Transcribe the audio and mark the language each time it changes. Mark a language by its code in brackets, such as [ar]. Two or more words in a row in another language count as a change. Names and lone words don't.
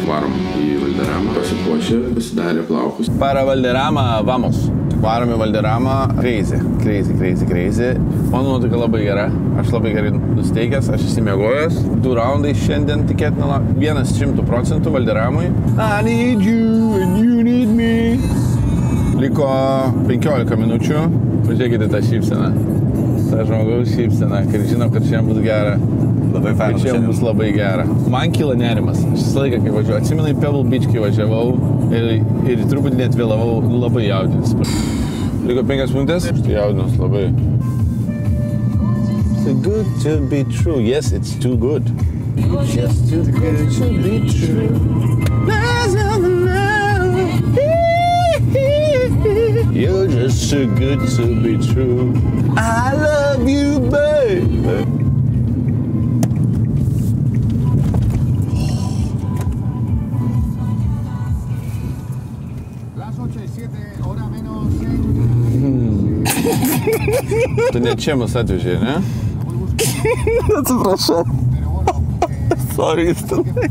[lt] Varom į Valderamą, pasipuošę, pasidarė plaukus. [es] Para Valderamą, vamos. [lt] Varom į Valderamą, crazy. Mano nuotaika labai gera, aš labai gerai nusteikęs, aš įsimiegojęs. 2 raundai šiandien tikėtina, 100% Valderamui. [en] I need you and you need me. [lt] Liko 15 minučių, pažiūrėkite tą šypseną. Ta žmogaus šypseną, kai žinau, kad šiandien bus gera. Labai faina. Šiandien bus labai gera. Man kyla nerimas. Aš visą laiką, kai važiuoju, atsimenu į Pebble Beach, kai važiavau ir truputį net vėlavau, labai jaudinis. Liko 5 minutės, aš tai jaudinos labai. [en] It's too good to be true. Yes, it's too good. It's just too good to be true. You're just too good to be true. I love you, babe. [lt] Tu ne čia mus atvežė, ne? Atsiprašau. Sorry, Justinai.